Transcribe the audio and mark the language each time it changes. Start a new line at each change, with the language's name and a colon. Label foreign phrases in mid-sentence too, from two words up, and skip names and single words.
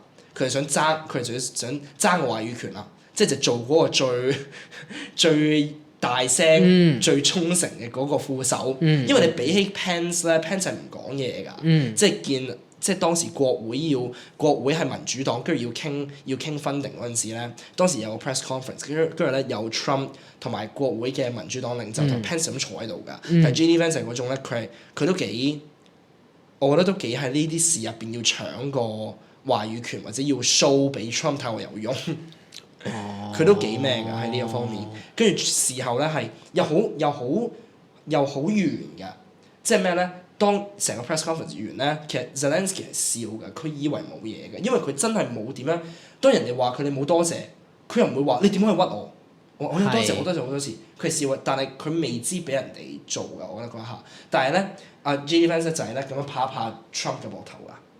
Cantonese: 佢係佢係想爭個話語權啦，即係就做嗰個最大聲、最忠誠嘅嗰個副手。因為你比起 Pence 咧，Pence 係唔講嘢㗎，即係當時國會係民主黨，跟住要傾 funding 嗰陣時咧，當時有個
English: press conference，
Cantonese: 跟住咧有 Trump 同埋國會嘅民主黨領袖同 Pence 咁坐喺度㗎。但係 JD Vance 係嗰種咧，佢都幾，我覺得都幾喺呢啲事入邊要搶個話語權或者要 show 俾 Trump 睇我有用。佢都幾咩㗎喺呢個方面。跟住事後咧係又好圓㗎，即係咩咧？當成個
English: press conference
Cantonese: 完咧，其實 Zelensky 係笑㗎，佢以為冇嘢嘅，因為佢真係冇點樣。當人哋話佢哋冇多謝，佢又唔會話你點可以屈我？我有多謝好多次，佢係笑嘅，但係佢未知俾人哋做㗎，我覺得嗰一下。但係咧，阿 JD Vance 就係咧咁樣拍一拍 Trump 嘅膊頭㗎。